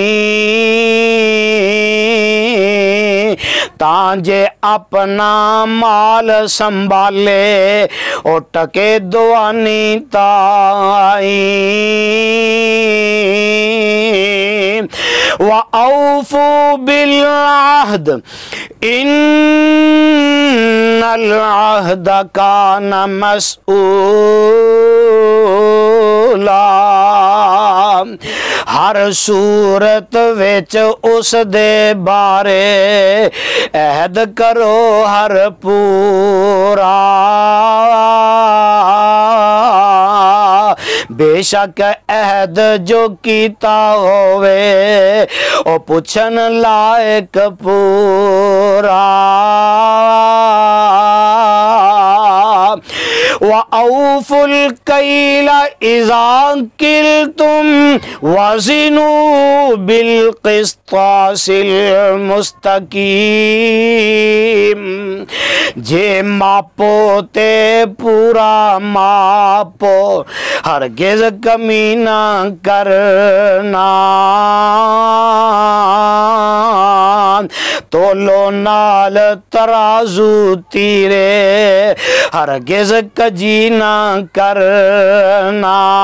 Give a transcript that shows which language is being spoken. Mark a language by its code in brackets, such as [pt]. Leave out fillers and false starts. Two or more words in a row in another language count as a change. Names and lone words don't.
[pa] تانجے اپنا مال سنبھالے او ٹکے دوانی تائی، [ar] وَأَوْفُوا بِالْعَهْدِ إِنَّ الْعَهْدَ كَانَ مسئولا، [pa] ہر صورت وچ اس دے بارے عہد کرو ہر پورا، بے شک عہد جو کیتا ہوئے او پوچھن لائق پورا، [ar] وَأَوْفُوا الْكَيْلَ إِذَا كِلْتُمْ وَزِنُوا بِالْقِسْطَاسِ الْمُسْتَقِيمِ، [pa] جے ماپو تے پورا ماپو، ہرگز کمی نہ کرنا، تولو نال ترازو تیرے، ہرگز کجی نہ کرنا،